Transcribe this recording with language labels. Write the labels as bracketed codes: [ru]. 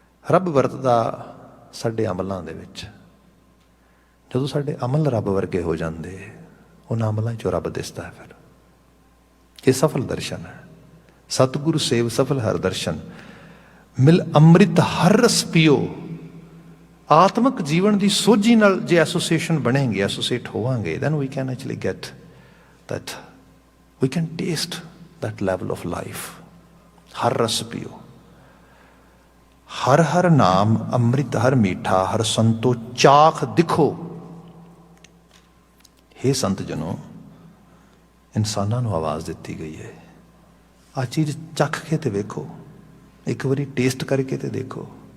[pa] ਰੱਬ ਵਰਤਦਾ ਸਾਡੇ ਅਮਲਾਂ ਦੇ ਵਿੱਚ। ਜਦੋਂ ਸਾਡੇ ਅਮਲ ਰੱਬ ਵਰਗੇ ਹੋ ਜਾਂਦੇ, ਉਹਨਾਂ ਅਮਲਾਂ 'ਚੋਂ ਰੱਬ ਦਿਸਦਾ ਹੈ। ਫਿਰ ਇਹ ਸਫਲ ਦਰਸ਼ਨ ਹੈ। ਸਤਿਗੁਰੂ ਸੇਵ ਸਫਲ ਹਰ ਦਰਸ਼ਨ, ਮਿਲ ਅੰਮ੍ਰਿਤ ਹਰ ਰਸ ਪੀਓ। ਆਤਮਿਕ ਜੀਵਨ ਦੀ ਸੋਝੀ ਨਾਲ ਜੇ ਐਸੋਸੀਏਸ਼ਨ ਬਣੇਗੀ, ਐਸੋਸੀਏਟ ਹੋਵਾਂਗੇ, [en] then we can actually get that, we can taste that level of life. [pa] ਹਰ ਰਸ ਪੀਓ। ਹਰ ਹਰ ਨਾਮ ਅੰਮ੍ਰਿਤ ਹਰ ਮੀਠਾ, ਹਰ ਸੰਤੋ ਚਾਖ ਦਿਖੋ। ਹੇ ਸੰਤ ਜਨੋ, ਇਨਸਾਨਾਂ ਨੂੰ ਆਵਾਜ਼ ਦਿੱਤੀ ਗਈ ਹੈ, ਆਹ ਚੀਜ਼ ਚੱਖ ਕੇ ਤੇ ਵੇਖੋ, ਇੱਕ ਵਾਰੀ ਟੇਸਟ ਕਰਕੇ ਤੇ ਦੇਖੋ।